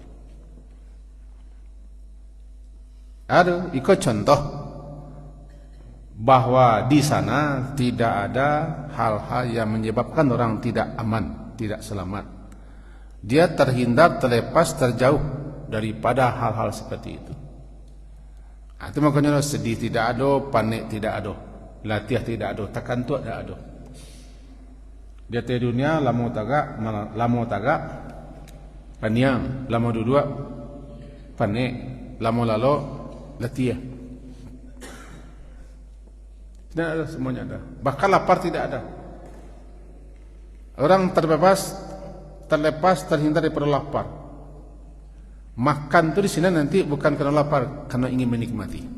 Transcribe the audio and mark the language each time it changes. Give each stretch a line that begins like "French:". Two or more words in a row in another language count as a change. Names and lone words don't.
Indonesian: Ada, ikut contoh bahwa di sana tidak ada hal-hal yang menyebabkan orang tidak aman, tidak selamat. Dia terhindar, terlepas, terjauh daripada hal-hal seperti itu. Itu makanya sedih tidak ada, panik tidak ada, latih tidak ada, takantuk tidak ada.
Minangkabau: Dia di dunia lamo tagak, paniang, lamo duduk, panik, lamo lalo, latih.
Indonesian: Tidak ada, semuanya ada. Bahkan lapar tidak ada. Orang terbebas, terlepas, terhindar daripada lapar. Makan tu di sini nanti bukan karena lapar, karena ingin menikmati.